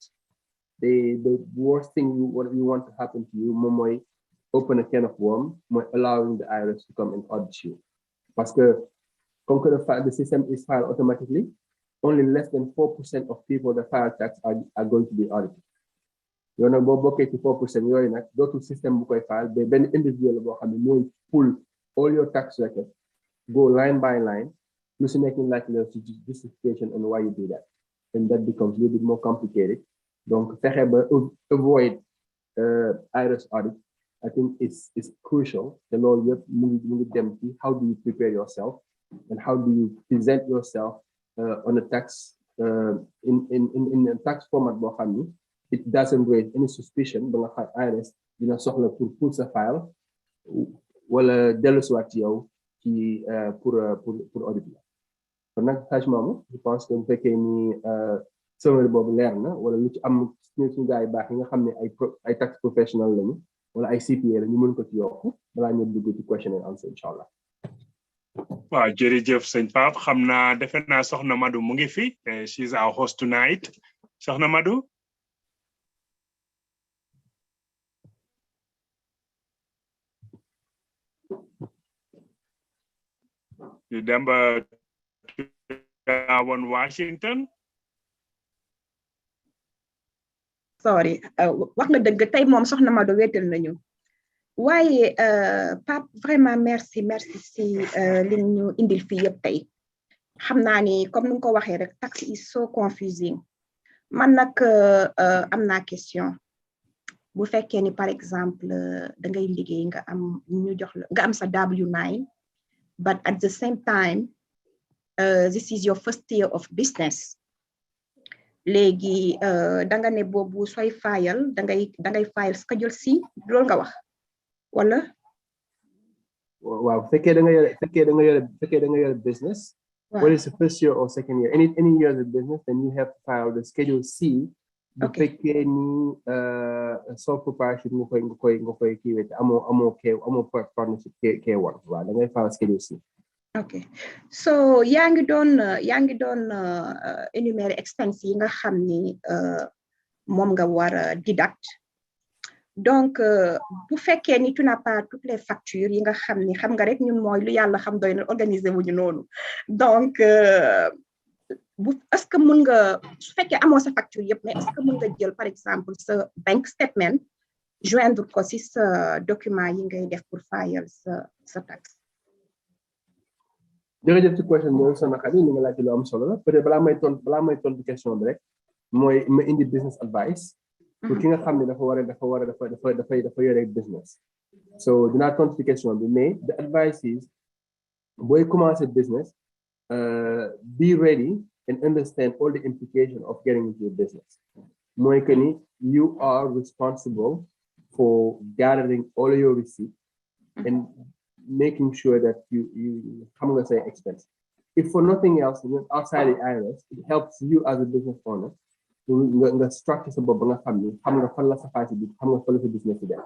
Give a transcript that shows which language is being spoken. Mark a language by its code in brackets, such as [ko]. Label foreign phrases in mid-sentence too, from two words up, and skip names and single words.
[en] The worst thing you want to happen to you [wo] moom mooy [en] open a can of worm mooy allowing the IRS to come and audit you [fr] parce que comme que [en] the system is filed automatically only less than 4% of people that file tax are going to be audited. [wo] yow nag boo bokkee ci 4% yooyu nag dootul système bu koy file ba benn individual boo xam ne mooy [en] pull all your tax records go line by line [wo] lu si nekk laaj la ci justification [en] and why you do that and that becomes a little bit more complicated. Donc [wo] fexe ba [en] avoid IRS audit I think is crucial [wo] te loolu yëpp mu ngi dem ci [en] how do you prepare yourself and how do you present yourself on a tax in a tax format [wo] boo xam ni [en] it doesn't raise any suspicion [wo] ba nga xam IRS dina soxla pour pull sa file wala dellusiwaat ci yow ci pour audit la kon nag [fr] franchement je pense que [wo] bu fekkee ni summary boobu leer na wala lu ci am suñu gars yi baax yi nga xam ne ay tax professionnel lañu wala ay CPA la ñu mën ko ci yokk balaa ñu dugg ci [en] question and answer [ar] incha allah. [wo] waaw jërëjëf sëñ Pape xam naa defe naa soxna Madu mu ngi fi [en] she's our host tonight [wo] soxna Madu. [en] You remember Washington? [wo] sorry wax nga dëgg tey moom soxna Mado wéetal nañu waaye Pape [fr] vraiment merci [wo] si li ñu indil fii yëpp tey xam naa ni comme ni nga ko waxee rek [en] tax is so confusing [wo] man nag am naa question bu fekkee ni [fr] par exemple [wo] da ngay liggéey nga am ñu jox la nga am sa W9 [en] but at the same time this is your first year of business [wo] léegi da nga ne boobu sooy fayal da ngay fayal schedule C loolu nga wax wala waaw fekkee da nga yore business [en] what is the first year or second year any years of business then you have to file the schedule C [wo] bu fekkee ni [en] sole proprietorship [wo] nga koy kiiwee amoo partnership K1 waaw da ngay file schedule C. Okay, so yaa ngi doon énumérer expense yi nga xam ni moom nga war a deduct donc bu fekkee ni [fr] tu n'as pas toutes les factures [wo] yi nga xam ni xam nga rek ñun mooy lu yàlla xam doy na organiser wuñu noonu donc [fr] est-ce que [wo] mën nga su fekkee amoo sa facture yëpp [fr] mais est-ce que [wo] mën nga jël [fr] par exemple [wo] sa [en] bank statement [wo] joindre ko si sa document yi ngay def pour fayal sa taxe. jërëjëf ci question bi sama xarit ni nga laajte lu am solo la peut-être balaa may tontu question bi rek mooy ma indi business advice pour ki nga xam ne dafa yore business so dinaa tontu ci question bi [en] mais the advice is [wo] booy commencer business [en] be ready and understand all the implications of getting into your business [wo] mooy que ni [en] you are responsible for gathering all your receipts and making sure that you come with an expense. If for nothing else, outside the IRS, it helps you as a business owner to structure some family, business today.